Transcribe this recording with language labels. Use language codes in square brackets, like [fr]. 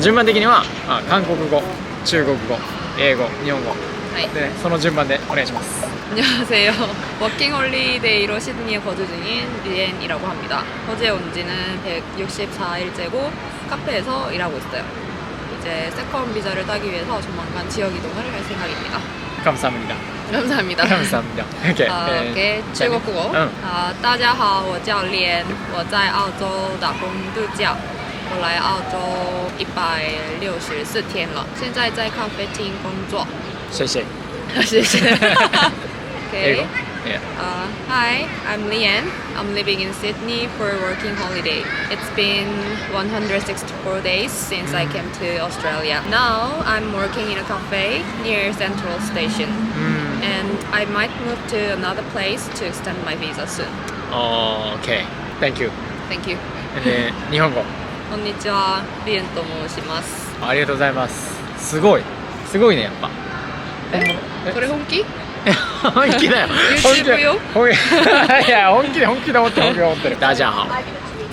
[ja] 順番的には、韓国語、中国語、英語、日本語、で、ね、その順番でお願いします。 [ko] 안녕하세요. 워킹홀리데이로 시드니에 거주 중인 리엔이라고 합니다. 호주에 온 지는 164일째고 카페에서 일하고 있어요. 이제 세컨 비자를 따기 위해서 조만간 지역 이동을 할 생각입니다. 감사합니다. 감사합니다. 감사합니다. OK， [zh] OK， 中国国。大家好，我叫连，我在澳洲打工度假。我来澳洲164天了，现在在咖啡厅工作。谢谢。谢谢。Okay. [en] Yeah. Hi, I'm Lian. I'm living in Sydney for a working holiday. It's been 164 days since I came to Australia. Now I'm working in a cafe near Central Station. And I might move to another place to extend my visa soon. Okay. Thank you. Thank you. [ja] 日本語。こんにちは、リエンと申します。ありがとうございます。すごいね、やっぱ。これ本気？本気だよ。 YouTube よ。いや、本気で思ってる。ダジャーハオ。